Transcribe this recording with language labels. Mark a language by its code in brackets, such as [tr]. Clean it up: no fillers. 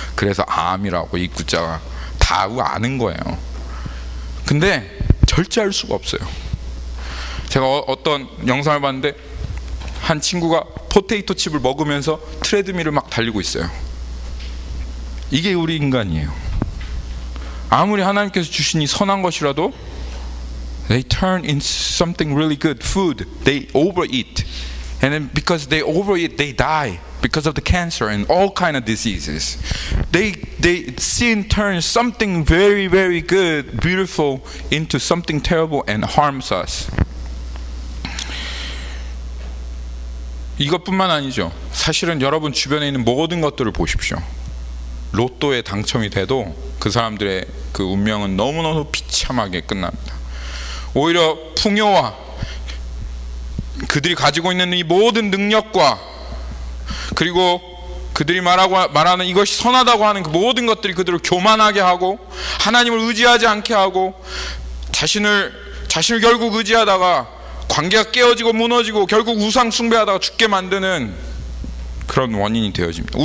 [ko] 그래서 암이라고 입구자가 다 아는 거예요. 근데 절제할 수가 없어요. 제가 어떤 영상을 봤는데 한 친구가 포테이토 칩을 먹으면서 트레드밀을 막 달리고 있어요. 이게 우리 인간이에요. 아무리 하나님께서 주신 이 선한 것이라도 [en] they turn into something really good food. They overeat, and then because they overeat, they die because of the cancer and all kind of diseases. Sin turns something very, very good, beautiful into something terrible and harms us. [ko] 이것뿐만 아니죠. 사실은 여러분 주변에 있는 모든 것들을 보십시오. 로또에 당첨이 돼도 그 사람들의 그 운명은 너무너무 비참하게 끝납니다. 오히려 풍요와 그들이 가지고 있는 이 모든 능력과, 그리고 그들이 말하는 이것이 선하다고 하는 그 모든 것들이 그들을 교만하게 하고, 하나님을 의지하지 않게 하고, 자신을 결국 의지하다가 관계가 깨어지고 무너지고 결국 우상 숭배하다가 죽게 만드는 그런 원인이 되어집니다.